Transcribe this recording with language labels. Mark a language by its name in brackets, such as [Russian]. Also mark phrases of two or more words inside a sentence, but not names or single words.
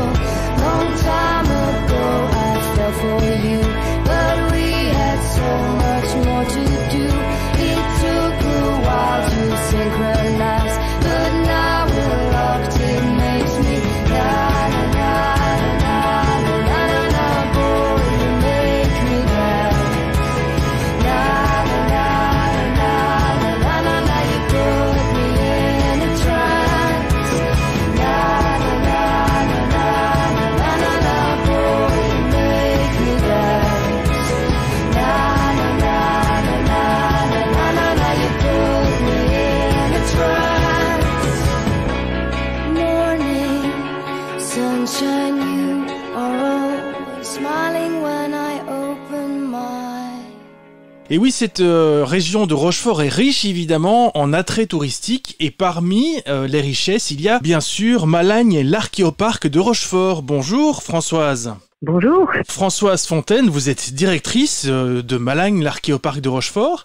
[English] Long time ago I fell for you, but we had so much more to do. It took a while to synchronize, but now we're locked. It makes me na na na na na na na na. Boy, you make me dance. Na na na na na na na na. You put me in a trance. Na na na na na na na. Boy, you make me dance. Na na na na na na na. You put me in a trance. Morning, sunshine, you are always smiling when I open my. [French] Et oui, cette région de Rochefort est riche évidemment en attraits touristiques et parmi les richesses, il y a bien sûr Malagne, l'archéoparc de Rochefort. Bonjour Françoise. Bonjour. Françoise Fontaine, vous êtes directrice de Malagne, l'archéoparc de Rochefort.